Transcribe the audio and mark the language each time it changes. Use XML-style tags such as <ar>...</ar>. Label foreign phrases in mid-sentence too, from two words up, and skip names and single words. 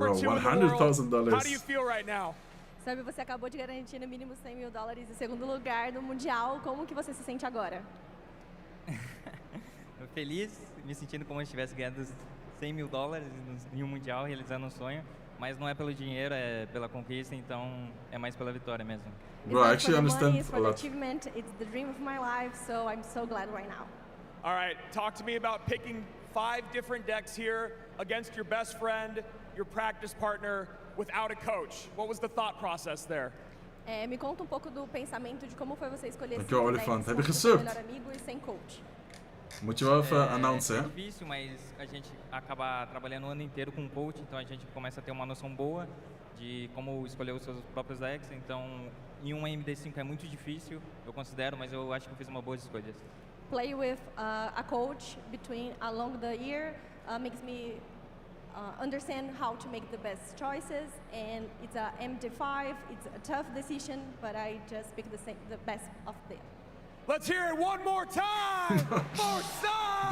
<en>Bro, 2 in the world. $100,000. How do you feel right now?</en> <pt>Sabe, você acabou de garantir no mínimo $100 mil em segundo lugar no Mundial. Como que você se sente agora? Feliz, me sentindo como se tivesse ganhado $100 mil em Mundial, realizando um sonho. Mas não é pelo dinheiro, é pela conquista, então é mais pela vitória mesmo.</pt> <en>Bro, I actually understand it's for the achievement. It's the dream of my life, so I'm so glad right now. All right, talk to me about picking 5 different decks here against your best friend, your practice partner, without a coach. What was the thought process there?</en> <pt>Me conta pouco do pensamento de como foi você escolher</pt> <nl>Dankjewel, Olifant. Heb je gesubt?</nl> <pt>melhor amigo e sem coach.</pt> <nl>Moet je wel even announcen,</nl> <pt>É</pt> <nl>hè?</nl> <pt>difícil, mas a gente acaba trabalhando o ano inteiro com coach, então a gente começa a ter uma noção boa de como escolher os seus próprios decks. Então, em um MD5 é muito difícil, eu considero, mas eu acho que eu fiz uma boa escolha.</pt> <en>Play with a coach along the year makes me understand how to make the best choices, and it's a MD5. It's a tough decision, but I just pick the best of them. Let's hear it one more time for Sam!</en>